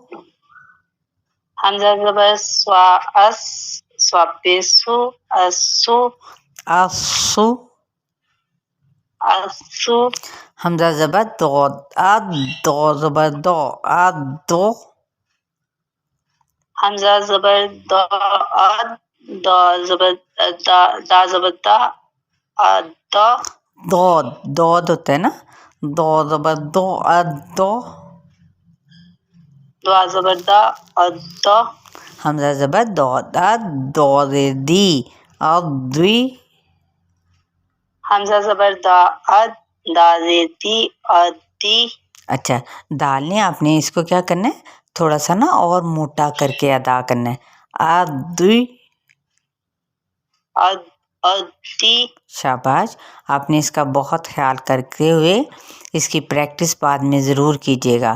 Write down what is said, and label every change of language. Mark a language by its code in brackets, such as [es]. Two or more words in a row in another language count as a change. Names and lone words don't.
[ur] حمزہ زبر سوا، سوا پہ سو، سو، سو۔ سو۔ حمزہ زبر دود، دو زبر دو، دو۔ حمزہ زبر دا، دا زبر دا زبر دا، دا۔ دود، دود ہوتا ہے نا، دو زبر دو، دو۔ دعا زبر دا، دا۔ حمزہ زبر دود، دو زیر دی، دوی۔ حمزہ زبر دا، دا زیر دی، دی۔ اچھا دال نے آپ نے اس کو کیا کرنا ہے تھوڑا سا نا اور موٹا کر کے ادا کرنا ہے، دوی۔ دی۔ شاباش۔ آپ نے اس کا بہت خیال کرتے ہوئے اس کی پریکٹس بعد میں ضرور کیجیے گا۔